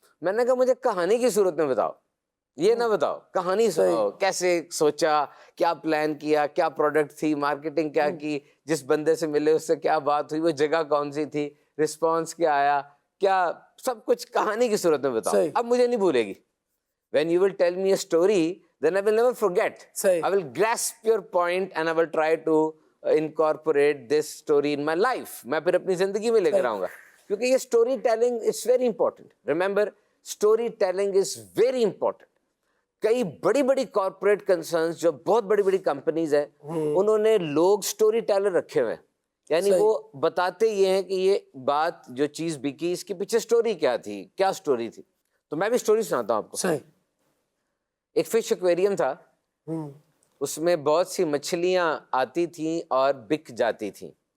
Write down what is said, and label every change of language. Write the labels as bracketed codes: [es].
[ur] میں نے کہا مجھے کہانی کی صورت میں بتاؤ, یہ نہ بتاؤ, کہانی سناؤ. کیسے سوچا, کیا پلان کیا, کیا پروڈکٹ تھی, مارکیٹنگ کیا کی, جس بندے سے ملے اس سے کیا بات ہوئی, وہ جگہ کون سی تھی, رسپانس کیا آیا, کیا سب کچھ کہانی کی صورت میں بتاؤ. اب مجھے نہیں بھولے گی. [en] When you will tell me a story, then I will never forget. I will grasp your point and I will try to incorporate this story in my life. [ur] میں پھر اپنی زندگی میں لے کر آؤں گا, کیونکہ یہ story telling [en] is very important. Remember, story telling is very important. [ur] کئی بڑی بڑی کارپوریٹ کنسرنز جو بہت بڑی بڑی کمپنیز ہیں, انہوں نے لوگ اسٹوری ٹیلر رکھے ہوئے ہیں. یعنی وہ بتاتے یہ ہیں کہ یہ بات جو چیز بکی اس کے پیچھے اسٹوری کیا تھی, کیا اسٹوری تھی. تو میں بھی اسٹوری سناتا ہوں آپ کو. ایک فش ایکویریم تھا, اس میں بہت سی مچھلیاں آتی تھیں اور بک جاتی تھیں.